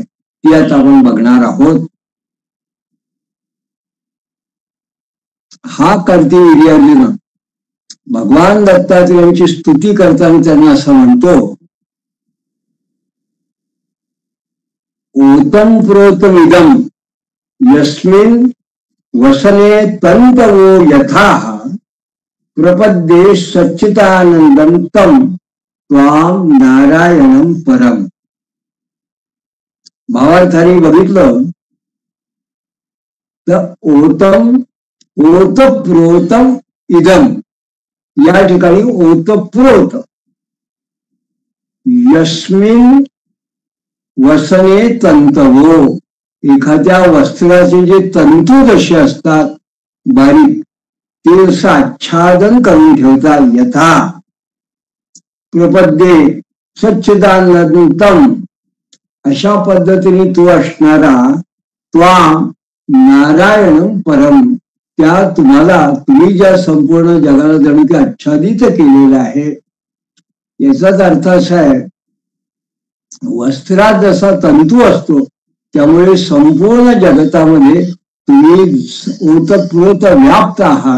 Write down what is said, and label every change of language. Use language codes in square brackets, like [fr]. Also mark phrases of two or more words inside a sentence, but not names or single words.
[mr] ती आता आपण बघणार आहोत. हा कार्तिवीर्यार्जुन भगवान दत्तात्रयांची स्तुती करताना त्यांना असं म्हणतो [sa] ओतम प्रोतमिदम यस्मिन् वसने तंतवो यथा प्रपद्ये सच्चिदानंदम तम त्वाम नारायणम परम. [mr] भावार्थाने बघितलं तर [sa] ओतम ओतप्रोतम इदम, [mr] या ठिकाणी ओतप्रोत, [sa] यस्मिन वसने तंतवो, [mr] एखाद्या वस्त्राचे जे तंतू जसे असतात बारीक, ते असं आच्छादन करून ठेवतात. [sa] यथा प्रपद्ये सच्चिदानंदम, [mr] अशा पद्धतीने तू असणारा [sa] त्वाम नारायण परम, [mr] त्या तुम्हाला, तुम्ही ज्या संपूर्ण जगाला जणू की आच्छादित केलेलं आहे. याचाच अर्थ असा आहे, वस्त्रात जसा तंतू असतो त्यामुळे संपूर्ण जगतामध्ये तुम्ही ओतप्रोत व्याप्त आहात.